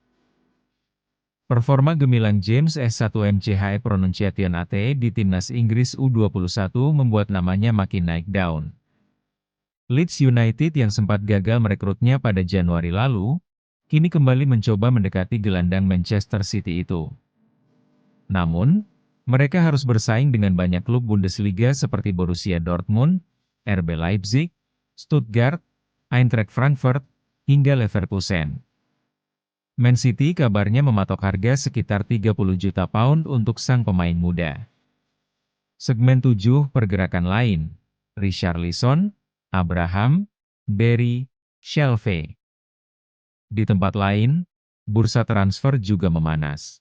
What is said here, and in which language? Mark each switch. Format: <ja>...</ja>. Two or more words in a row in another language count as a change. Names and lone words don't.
<id>Performa gemilang James S1MCHE Pronunciation di timnas Inggris U21 membuat namanya makin naik daun. Leeds United yang sempat gagal merekrutnya pada Januari lalu, kini kembali mencoba mendekati gelandang Manchester City itu. Namun, mereka harus bersaing dengan banyak klub Bundesliga seperti Borussia Dortmund, RB Leipzig, Stuttgart, Eintracht Frankfurt, hingga Leverkusen. Man City kabarnya mematok harga sekitar 30 juta pound untuk sang pemain muda. Segmen 7 pergerakan lain, Richarlison, Abraham, Barry, Shelvey. Di tempat lain, bursa transfer juga memanas.</id>